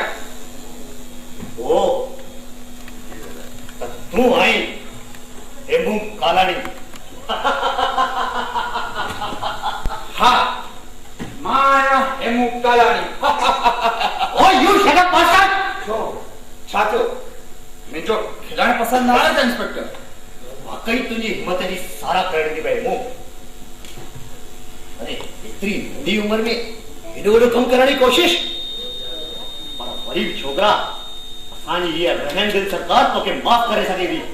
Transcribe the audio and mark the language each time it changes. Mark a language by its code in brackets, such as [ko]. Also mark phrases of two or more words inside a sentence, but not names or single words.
[sd] ओ त तूं आई हेमू कालाणी। हा, मां आहियां हेमू कालाणी। [en] Oh you shut up master. [sd] छो छा थियो? मुंहिंजो खिलण पसंदि न आहे त इंस्पेक्टर? वाकई तुंहिंजी हिम्मत जी सारा करण थी पए हेमू। अरे एतिरी नंढी उम्र में एॾो वॾो कमु करण जी कोशिश, पर वरी बि छोकिरा असांजी हीअ रहम दिल सरकार तोखे माफ़ करे सघे थी।